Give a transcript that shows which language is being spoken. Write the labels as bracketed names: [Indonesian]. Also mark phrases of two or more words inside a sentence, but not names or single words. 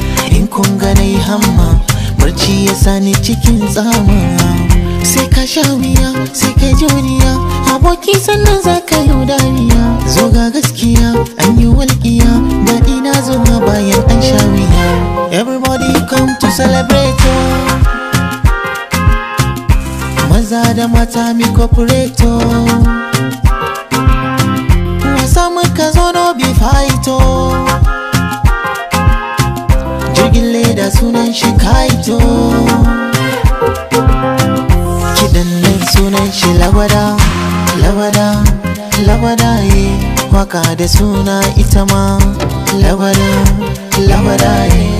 [Hausa] In kun ga nai hamma, barci ya sa ni cikin tsama. Sai ka sha wuya, sai ka juriya, aboki sannan za ka yi dariya. Zo ga gaskiya, an yi walƙiya, daɗi na zo ma bayan an sha wuya. [Nigerian Pidgin] Everybody come to celebrate, oh. [Hausa] Maza da mata [Nigerian Pidgin] mi cooperate, [Hausa] oh. Wasa muka zo [Nigerian Pidgin] no be fight, oh. [Hausa] Jirgin leda sunan shi kite, oh. Kiɗan nan sunan shi lagwada, lagwada, lagwada, eh. Waka da suna ita ma lagwada, lagwada, eh.